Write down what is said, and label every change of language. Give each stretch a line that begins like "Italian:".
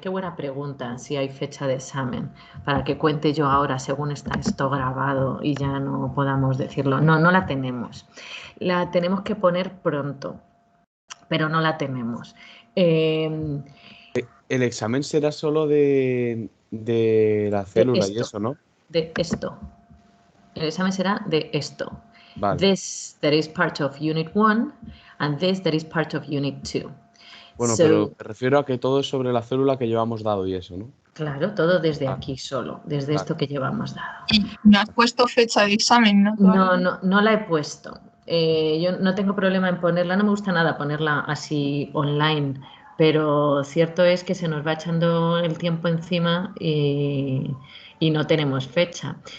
Spanish: Qué buena pregunta, si hay fecha de examen, para que cuente yo ahora según está esto grabado y ya no podamos decirlo. No, no la tenemos. La tenemos que poner pronto, pero no la tenemos. El examen será solo de la célula y eso, ¿no? De esto. El examen será de esto. Vale.
English: This that is part of Unit 1 and this that is part of Unit 2.
Spanish: Bueno, pero me refiero a que todo es sobre la célula que llevamos dado y eso, ¿no? Claro, todo desde aquí solo, desde esto que llevamos dado. Y no has puesto fecha de examen, ¿no? No la he puesto. Yo no tengo problema en ponerla, no me gusta nada ponerla así online, pero cierto es que se nos va echando el tiempo encima y no tenemos fecha.